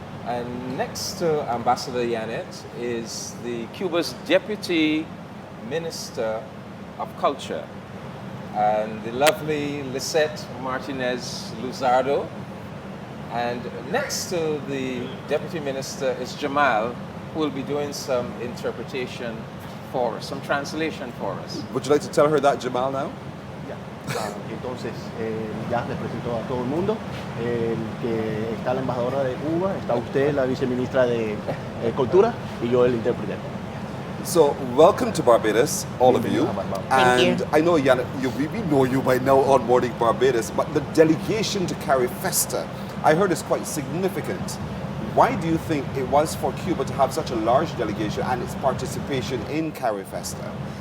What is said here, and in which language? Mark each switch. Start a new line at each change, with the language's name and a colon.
English: And next to Ambassador Yanet is the Cuba's Deputy Minister of Culture, and the lovely Lizzette Martinez Luzardo. And next to the Deputy Minister is Jamal, who will be doing some interpretation for us, some translation for us. Would you like to tell her that, Jamal, now?
Spanish: Entonces, ya les presento a todo el mundo, que está la embajadora de Cuba, está usted, la viceministra de Cultura, y yo el intérprete.
English: So, welcome to Barbados, all of you. Thank you. I know, Yanet, we know you by now on boarding Barbados, but the delegation to CARIFESTA, I heard is quite significant. Why do you think it was for Cuba to have such a large delegation and its participation in CARIFESTA?